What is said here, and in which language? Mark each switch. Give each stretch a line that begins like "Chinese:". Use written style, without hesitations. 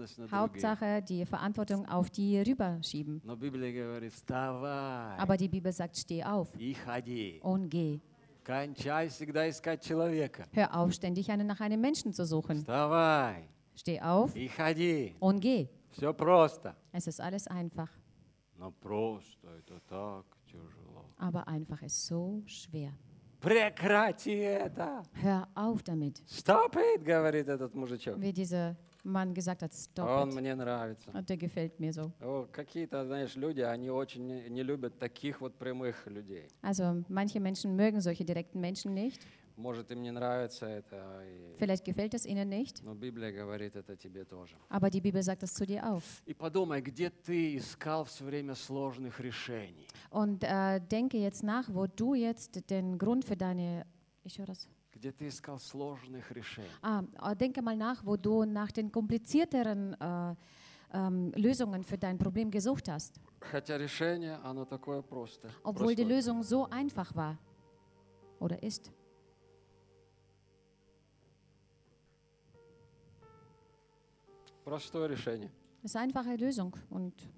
German: Hauptsache, die Verantwortung auf die rüberschieben. Aber die Bibel sagt, steh auf und geh.
Russian: Кончай всегда искать человека.
German: Hör auf, ständig nach einem Menschen zu suchen.
Russian: Вставай.
German: Steh auf
Russian: и ходи.
German: Und geh.
Russian: Все просто.
German: Es ist alles einfach.
Russian: Но просто это так тяжело.
German: Aber einfach ist so schwer.
Russian: Прекрати это.
German: Hör auf damit.
English: Stop it,
Russian: говорит этот мужичок.
German: Wie dieser Mann gesagt hat, stop
Russian: Он
English: it.
Russian: Мне нравится.
German: Und der gefällt mir so.
Russian: Какие-то, знаешь, люди, они очень не любят таких вот прямых людей.
German: Also, manche Menschen mögen solche direkten Menschen nicht.
Russian: Может, им не нравится это.
German: Vielleicht gefällt es ihnen nicht.
Russian: Но Библия говорит это тебе тоже.
German: Aber die Bibel sagt das zu dir auch.
Russian: И подумай, где ты искал все время сложных решений.
German: Und denke jetzt nach, wo du jetzt den Grund für deine... Ich höre das.
Russian: где ты искал сложных решений.
German: Denke mal nach, wo du nach den komplizierteren Lösungen für dein Problem gesucht hast.
Russian: Хотя решение, оно такое просто.
German: Obwohl die Lösung so einfach war oder ist.
Russian: Простое решение.
German: Es ist einfache Lösung und